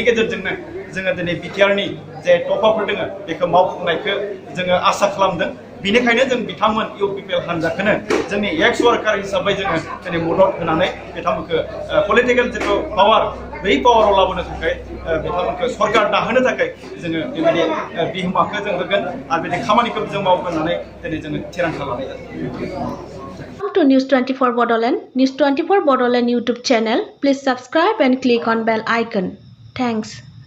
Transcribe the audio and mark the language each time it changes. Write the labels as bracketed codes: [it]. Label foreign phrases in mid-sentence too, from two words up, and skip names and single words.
[brx] गेजेरजोंनो जोङो दिनै बिटिआरनि जे तफाफोर दङ बेखौ मावफुंनायखौ जोङो आसा खालामदों बेनिखायनो जों बिथांमोन इउपिपिएल हान्जाखौनो जोंनि [en] ex worker [brx] हिसाबै जोङो दिनै मदद होनानै बिथांमोनखौ पलिटिकेल जिथु पावार बै पावाराव लाबोनो थाखाय बिथांमोनखौ सरकार दाहोनो थाखाय जोङो बेबायदि बिहोमाखौ जों होगोन आरो बिदि खामानिखौ जों मावगोन होननानै दिनै जोङो थिरांथा लानाय जादों। [en] Welcome to News 24 Bordland. News 24 Bordland YouTube channel. Please subscribe and click on bell icon. Thanks.